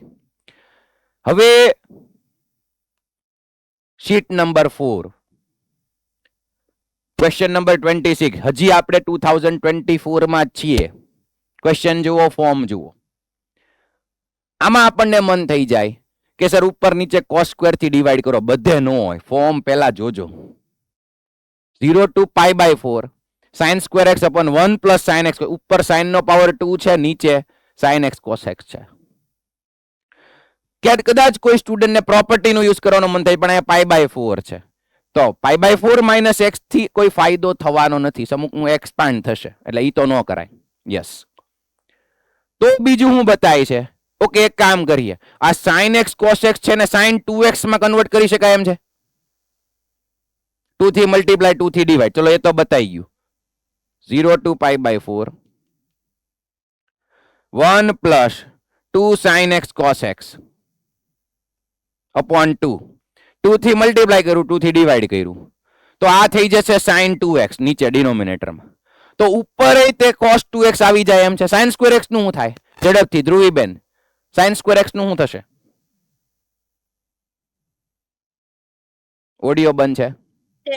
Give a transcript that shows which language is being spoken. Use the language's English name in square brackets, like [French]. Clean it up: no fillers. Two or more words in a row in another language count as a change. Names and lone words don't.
[Gujarati] હવે શીટ નંબર 4, ક્વેશ્ચન નંબર 26. હજી આપણે 2024 માં છીએ. ક્વેશ્ચન જુઓ, ફોર્મ જુઓ. આમાં આપણને મન થઈ જાય કે સર ઉપર નીચે [English] cos square [Gujarati] થી ડિવાઈડ કરો. બધે નો હોય, ફોર્મ પહેલા જોજો. [English] 0 to pi by 4 sin square x upon 1 plus sin x. [Gujarati] ઉપર sin નો પાવર 2 છે, નીચે [English] sin x cos x [Gujarati] છે. કે કદાચ કોઈ સ્ટુડન્ટ ને પ્રોપર્ટી નો યુઝ કરવાનો મન થાય, પણ અહીંયા [English] pi by 4 [Gujarati] છે, તો [English] pi by 4 minus x [Gujarati] થી કોઈ ફાયદો થવાનો નથી. સમુકનું એક્સપાન્ડ થશે, એટલે ઈ તો ન કરાય. યસ, તો બીજું હું બતાય છે. ઓકે, એક કામ કરીએ. આ [English] sin x cos x [Gujarati] છે ને [English] sin 2x [Gujarati] માં કન્વર્ટ કરી શકાય એમ છે. 2 થી મલ્ટીપ્લાય, 2 થી ડિવાઈડ. ચલો એ તો બતાઈ ગયું. [English] 0 to pi by 4 1 plus 2 sin x cos x upon 2. [Gujarati] 2 થી મલ્ટીપ્લાય કર્યું, 2 થી ડિવાઈડ કર્યું, તો આ થઈ જશે [English] sin 2x [Gujarati] નીચે ડિનોમિનેટરમાં. તો ઉપર તે [English] cos 2x [Gujarati] આવી જાય એમ છે. [English] sin square x [Gujarati] નું શું થાય? ઝડપથી ધ્રુવીબેન, [English] sin square x [Gujarati] નું શું થશે? ઓડિયો બંધ છે.